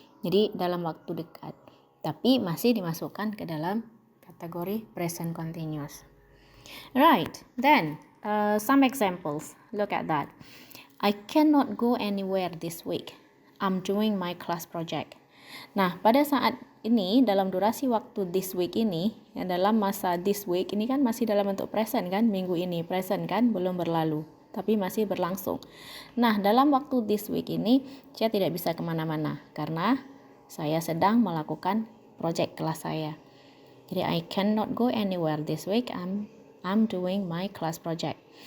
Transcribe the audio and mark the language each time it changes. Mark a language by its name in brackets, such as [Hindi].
[Indonesian] Jadi dalam waktu dekat, tapi masih dimasukkan ke dalam kategori present continuous. [English] Right, then some examples. Look at that. I cannot go anywhere this week. I'm doing my class project. [Indonesian] Nah, pada saat ini, dalam durasi waktu [English] this week [Indonesian] ini, dalam masa this week ini kan masih dalam bentuk present kan, minggu ini present kan, belum berlalu, tapi masih berlangsung. Nah, dalam waktu [English] this week [Indonesian] ini, saya tidak bisa kemana-mana, karena saya sedang melakukan project kelas saya. Jadi, [English] I cannot go anywhere this week, I'm doing my class project.